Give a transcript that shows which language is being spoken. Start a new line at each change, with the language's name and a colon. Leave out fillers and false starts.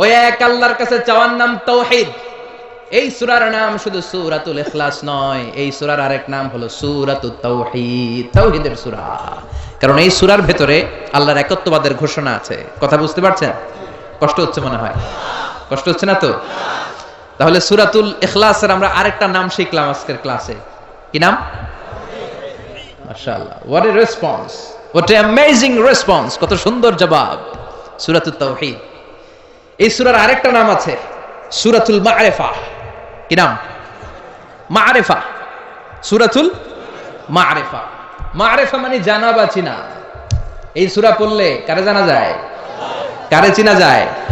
Bangla: ওই এক আল্লাহর কাছে চাওয়ার নাম তাওহীদ। এই সূরার নাম শুধু সূরাতুল ইখলাস নয়, এই সূরার আরেক নাম হলো সূরাতুত তাওহীদ, তাওহীদের সূরা। কারণ এই সূরার ভেতরে আল্লাহর একত্ববাদের ঘোষণা আছে। কথা বুঝতে পারছেন? কষ্ট হচ্ছে মনে হয়? কষ্ট হচ্ছে না তো? তাহলে সূরাতুল ইখলাসের আমরা আরেকটা নাম শিখলাম আজকের ক্লাসে। কি নাম?
English: মাশাআল্লাহ, what a response, what a amazing response,
Bangla: কত সুন্দর জবাব। সূরাতুত তাওহীদ। এই সূরার আরেকটা নাম আছে সূরাতুল মা'রিফা। কি নাম? মা'রিফা, সূরাতুল মা'রিফা। মা'রিফা মানে জানা বা চিনা। এই সূরা পড়লে কারে জানা যায়? কারে চিনা যায়?